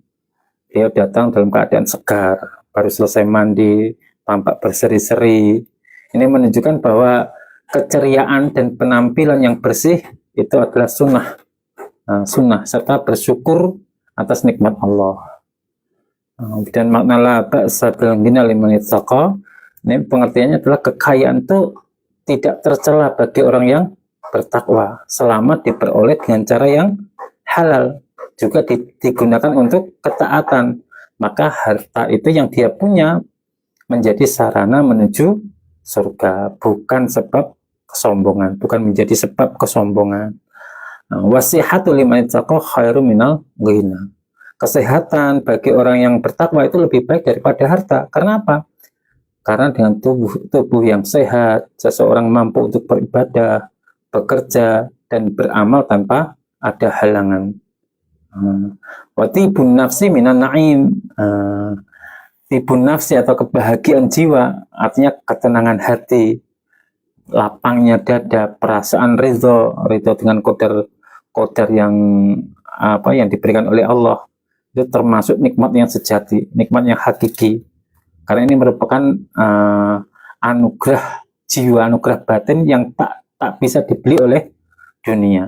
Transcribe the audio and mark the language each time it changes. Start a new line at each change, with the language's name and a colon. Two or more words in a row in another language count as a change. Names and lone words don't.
Indonesian: Dia datang dalam keadaan segar, baru selesai mandi, tampak berseri-seri. Ini menunjukkan bahwa keceriaan dan penampilan yang bersih itu adalah sunnah, serta bersyukur atas nikmat Allah. Dan makna
Arabic: لا بأس بالغنى لمن اتقى,
Indonesian: ini pengertiannya adalah kekayaan itu tidak tercela bagi orang yang bertakwa selama diperoleh dengan cara yang halal, juga digunakan untuk ketaatan. Maka harta itu yang dia punya menjadi sarana menuju surga, bukan sebab kesombongan, bukan menjadi sebab kesombongan.
Arabic: والصحة لمن اتقى خير من الغنى.
Indonesian: Kesehatan bagi orang yang bertakwa itu lebih baik daripada harta. Karena apa? Karena dengan tubuh yang sehat, seseorang mampu untuk beribadah, bekerja, dan beramal tanpa ada halangan.
Arabic: وطيب النفس من النعم. طيب النفس
Indonesian: atau kebahagiaan jiwa, artinya ketenangan hati, lapangnya dada, perasaan ridho dengan qadar yang yang diberikan oleh Allah, itu termasuk nikmat yang sejati, nikmat yang hakiki. Karena ini merupakan anugerah jiwa, anugerah batin yang tak bisa dibeli oleh dunia.